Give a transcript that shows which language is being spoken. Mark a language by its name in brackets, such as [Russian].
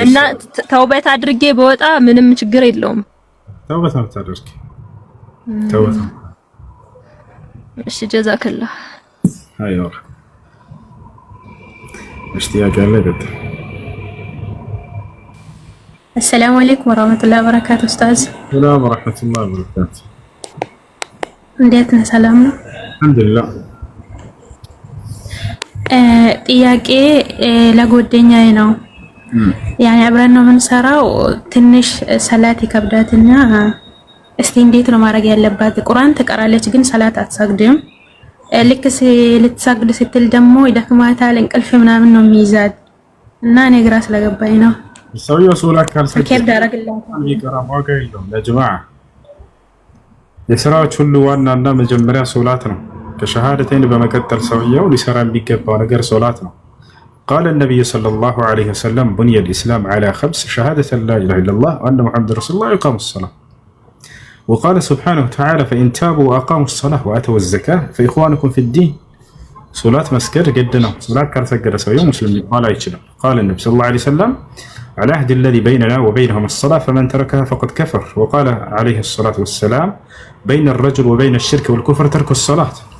[Amharic] እና ተውበት አድርጌ በወጣ ምንም ችግር የለውም። ተውበት አድርጌ ተውበት እሺ ጀዛከላህ አይዋ اشتياق ያለ ገጥ [Arabic] السلام عليكم ورحمة الله وبركاته أستاذ. السلام ورحمة الله وبركاته. [Amharic] እንዴት ነህ? ሰላም ነው? አልሐምዱሊላህ። ጥያቄ ለጓደኛዬ ነው። ያኔ አብረን ነው የምንሰራው። ትንሽ ሰላት ይከብዳትና እስቲ እንዴት ነው ማድረግ ያለባት? ቁርአን ትቀራለች ግን ሰላት አትሰግድም። ልክ ልትሰግድ ስትል ደግሞ ይደክማታል፣ እንቅልፍ ምናምን ነው የሚይዛት እና እኔ ግራ ስለገባኝ ነው። ሰውየው ሶላት ካልሰገደ ይቀራም ዋጋ የለውም። ለጀማዓ የሥራዎች ሁሉ ዋናና መጀመሪያ ሶላት ነው። ከሸሃደተይን በመቀጠል ሰውየው ሊሰራ የሚገባው ነገር ሶላት ነው። [Arabic] قال النبي صلى الله عليه وسلم بني الإسلام على 5 شهادة لا إله إلا الله وأن محمد رسول الله وإقام الصلاة. وقال سبحانه وتعالى فإن تابوا وأقاموا الصلاة وآتوا الزكاة فإخوانكم في الدين. صلاة مسجد قدنا صلاة كرسجد سوية مسلم ما لا يجنا. قال النبي صلى الله عليه وسلم على عهد الذي بيننا وبينهم الصلاة فمن تركها فقد كفر. وقال عليه الصلاة والسلام بين الرجل وبين الشرك والكفر ترك الصلاة.